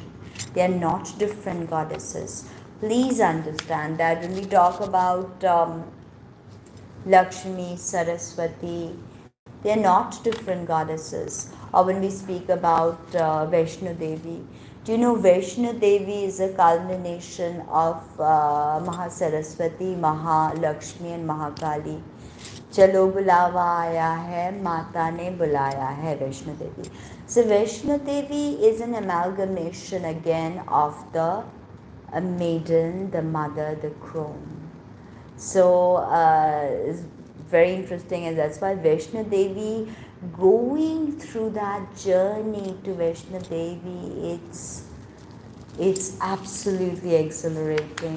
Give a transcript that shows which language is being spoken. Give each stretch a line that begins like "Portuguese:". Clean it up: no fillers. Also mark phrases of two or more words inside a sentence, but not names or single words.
English: They are not different goddesses. Please understand that when we talk about Lakshmi, Saraswati, they are not different goddesses. Or when we speak about Vaishno Devi, do you know Vaishno Devi is a culmination of Mahasaraswati, Mahalakshmi and Mahakali.
Hindi: Chalo bulawa aaya hai, Mata ne bulaya hai, Vaishno Devi.
English: So Vaishno Devi is an amalgamation again of the maiden, the mother, the crone. So it's very interesting, and that's why Vaishno Devi, going through that journey to Vaishno Devi, it's absolutely exhilarating.